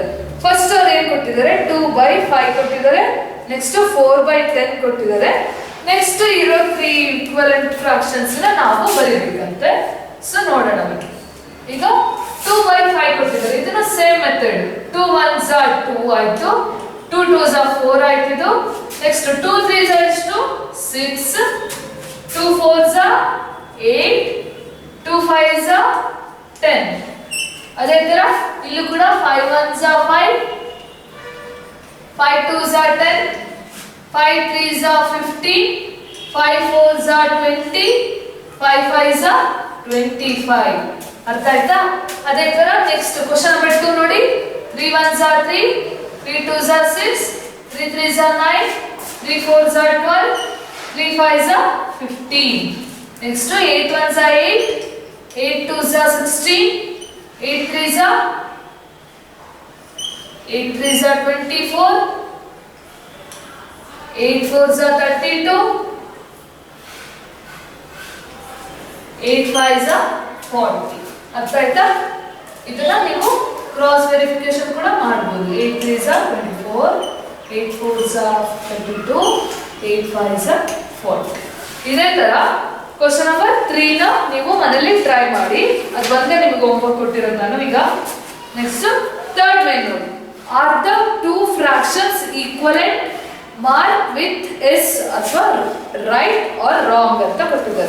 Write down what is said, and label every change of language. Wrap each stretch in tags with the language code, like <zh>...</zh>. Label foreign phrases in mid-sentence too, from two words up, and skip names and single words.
<kn>ಫಸ್ಟ್ ಅವ್ರು ಏನ್ ಕೊಟ್ಟಿದ್ದಾರೆ 2/5 ಕೊಟ್ಟಿದ್ದಾರೆ, ನೆಕ್ಸ್ಟ್ 4/10 ಕೊಟ್ಟಿದ್ದಾರೆ. ನೆಕ್ಸ್ಟ್ ಇರೋ 3</kn> <en>equivalent fractions</en> <kn>ನಾವು ಬರೀಬೇಕಂತೆ. ಸೊ ನೋಡೋಣ ಬನ್ನಿ. ಈಗ 2/5 ಕೊಟ್ಟಿದ್ದಾರೆ, ಇದನ್ನ</kn> <en>same method. 2 1s are 2 ಆಯ್ತು, 2 2s are 4</en> <kn>ಆಯ್ತು ಇದು.</kn> <en>ನೆಕ್ಸ್ಟ್ 2 3s are ಎಷ್ಟು 6, 2 4s are 8, 2 5s are 10.</en> <kn>ಅದೇ ತರ ಇಲ್ಲೂ ಕೂಡ</kn> <en>5 1s are 5, 5 2s are 10, 5 3s are 15, 5 4s are 20, 5 5s are 25.</en> <kn>ಅರ್ಥ ಆಯ್ತಾ. ಅದೇ ತರ ನೆಕ್ಸ್ಟ್ ಕ್ವಶನ್ ನಂಬರ್ 2 ನೋಡಿ,</kn> <en>3 1s are 3, 3 2s are 6, 3 3s are 9, 3 4s are 12, 3 5s are 15. ನೆಕ್ಸ್ಟ್ 8 1s are 8, 8 2s are 16, 8 3s are 24, 8 4s are 32, 8 5s are 40.</en> <kn>ಅರ್ಥ ಆಯ್ತಾ. ಇದನ್ನ ನೀವು</kn> <en>cross verification</en> <kn>ಕೂಡ ಮಾಡಬಹುದು.</kn> <en>8 3s are 24, 8 4s are 32, 8 5s are 40.</en> <kn>ಇದೇ ತರ</kn> <en>question number</en> <kn>3 ನ ನೀವು ಮನೆಯಲ್ಲಿ ಟ್ರೈ ಮಾಡಿ. ಅದು ಒಂದೇ ನಿಮಗೆ ಹೋಮ್ವರ್ಕ್ ಕೊಟ್ಟಿರೋದು ನಾನು. ಈಗ</kn> <en>next third main</en> <kn>ನೋಡಿ,</kn> <en>are the two fractions equivalent mark with S</en> <kn>ಅಥವಾ</kn> <en>right or wrong</en> <kn>ಅಂತ ಕೊಟ್ಟಿದ್ದಾರೆ.</kn>